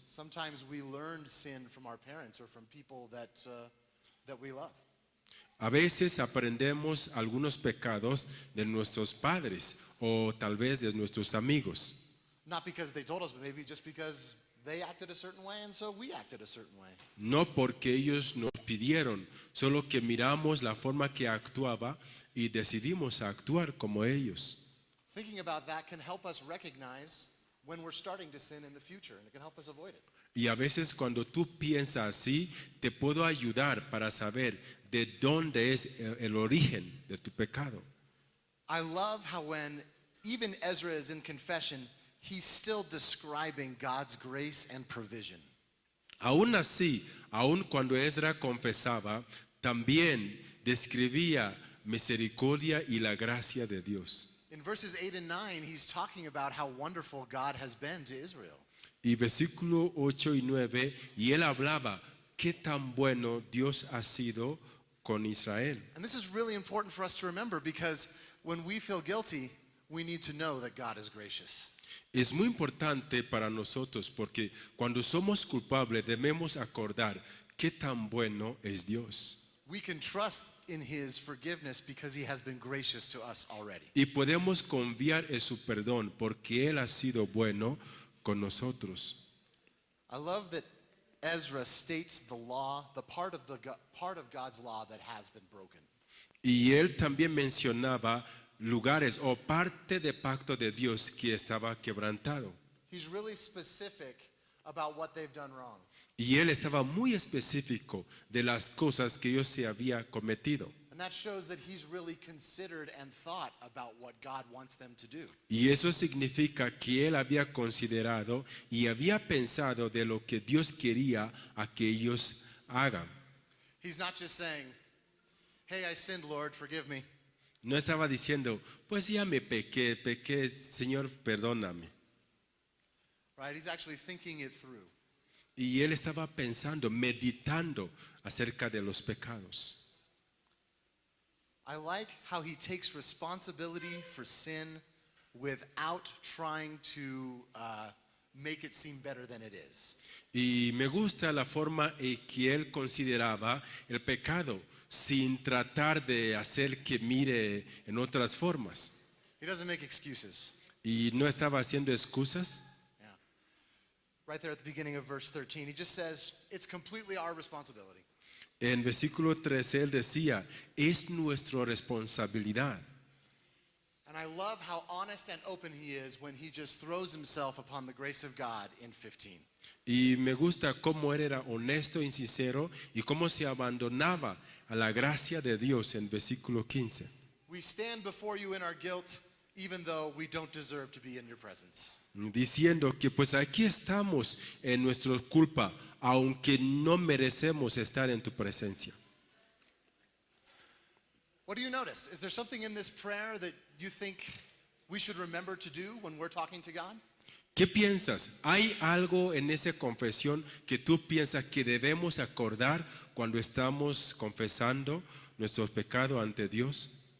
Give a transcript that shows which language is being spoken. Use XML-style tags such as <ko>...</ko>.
<en>Sometimes we learned sin from our parents or from people that we love.</en> <es>A veces aprendemos algunos pecados de nuestros padres o tal vez de nuestros amigos.</es> <en>Not because they told us, but maybe just because they acted a certain way and so we acted a certain way.</en> <es>No porque ellos nos pidieron, solo que miramos la forma que actuaba y decidimos actuar como ellos.</es> <en>Thinking about that can help us recognize when we're starting to sin in the future, and it can help us avoid it.</en> <es>Y a veces cuando tú piensas así, te puedo ayudar para saber de dónde es el origen de tu pecado.</es> <en>I love how when even Ezra is in confession, he's still describing God's grace and provision.</en> <es>Aún así, aún cuando Ezra confesaba, también describía misericordia y la gracia de Dios.</es> <en>In verses 8 and 9, he's talking about how wonderful God has been to Israel.</en> <es>Y versículo 8 y 9, y él hablaba, qué tan bueno Dios ha sido con Israel.</es> <en>And this is really important for us to remember because when we feel guilty, we need to know that God is gracious.</en> <es>Es muy importante para nosotros porque cuando somos culpables debemos acordar qué tan bueno es Dios.</es> <en>We can trust in his forgiveness because he has been gracious to us already.</en> <es>Y podemos confiar en su perdón porque Él ha sido bueno con nosotros.</es> <en>I love that Ezra states the law, the part of God's law that has been broken.</en> <es>Y él también mencionaba lugares o parte del pacto de Dios que estaba quebrantado.</es> <en>He's really specific about what they've done wrong.</en> <es>Y él estaba muy específico de las cosas que ellos se había cometido.</es> <en>And that shows that he's really considered and thought about what God wants them to do.</en> <es>Y eso significa que él había considerado y había pensado de lo que Dios quería a que ellos hagan.</es> <en>He's not just saying, "Hey, I sinned, Lord, forgive me."</en> <es>No estaba diciendo, pues ya me pequé, Señor, perdóname.</es> <en>Right? He's actually thinking it through.</en> <es>Y él estaba pensando, meditando acerca de los pecados.</es> <en>I like how he takes responsibility for sin without trying to make it seem better than it is.</en> <es>Y me gusta la forma en que él consideraba el pecado sin tratar de hacer que mire en otras formas.</es> <en>He doesn't make excuses.</en> <es>Y no estaba haciendo excusas.</es> <en>Yeah. Right there at the beginning of verse 13, he just says, it's completely our responsibility.</en> <es>En versículo 13 él decía, es nuestra responsabilidad.</es> <en>And I love how honest and open he is when he just throws himself upon the grace of God in 15.</en> <es>Y me gusta cómo él era honesto y sincero y cómo se abandonaba a la gracia de Dios en versículo 15.</es> <en>We stand before you in our guilt, even though we don't deserve to be in your presence.</en> <es>Diciendo que pues aquí estamos en nuestra culpa, aunque no merecemos estar en tu presencia.</es> <en>What do you notice? Is there something in this prayer that you think we should remember to do when we're talking to God?</en> <es>¿Qué piensas? ¿Hay algo en esa confesión que tú piensas que debemos acordar cuando estamos confesando nuestros pecados ante Dios?</es>